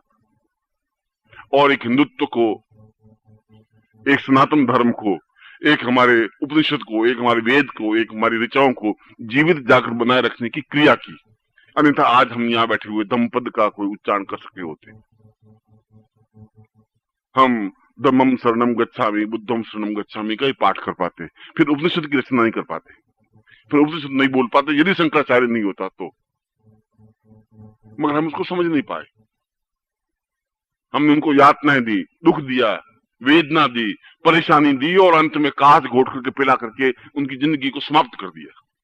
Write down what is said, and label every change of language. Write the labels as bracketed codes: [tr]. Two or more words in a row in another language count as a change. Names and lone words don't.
[hi] और एक हिंदुत्व को, एक सनातन धर्म को, एक हमारे उपनिषद को, एक हमारे वेद को, एक हमारी ऋचाओं को जीवित जाकर बनाए रखने की क्रिया की। अन्यथा आज हम यहां बैठे हुए धम्मपद का कोई उच्चारण कर सके होते। हम [pi] धम्मम शरणम गच्छामि, बुद्धम शरणम गच्छामि [hi] का ही पाठ कर पाते, फिर उपनिषद की रचना नहीं कर पाते, फिर उपनिषद नहीं बोल पाते यदि शंकराचार्य नहीं होता तो। मगर हम उसको समझ नहीं पाए। हमने उनको यातनाएं दी, दुख दिया, वेदना दी, परेशानी दी, और अंत में कांच घोट करके पिला करके उनकी जिंदगी को समाप्त कर दिया।